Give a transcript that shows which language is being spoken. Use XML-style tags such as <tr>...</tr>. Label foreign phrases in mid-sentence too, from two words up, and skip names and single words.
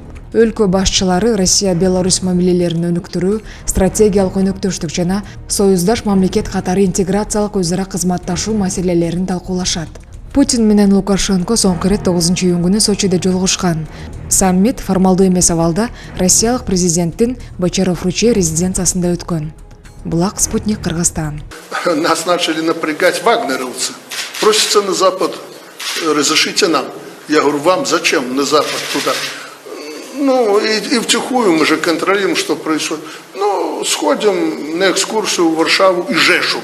<ky>Өлкө башчылары Россия-Беларусь мамилелерин өнүктүрүү, стратегиялык өнөктөштүк жана союздаш мамлекет катары интеграциялык өзара кызматташуу маселелерин талкуулашат. Путин менен Лукашенко соңку ирет 9-июнь күнү Сочиде жолугушкан. Саммит формалдуу эмес абалда Россиялык президенттин Бочаров-Ручей резиденциясында өткөн. Булак, Спутник, Кыргызстан.</ky> <ru>Нас начали напрягать вагнеровцы. Просятся на Запад, разрешите нам. Я говорю, вам зачем на Запад туда? И втихую мы же контролируем, что происходит. Сходим на экскурсию в Варшаву и Жешув.</ru>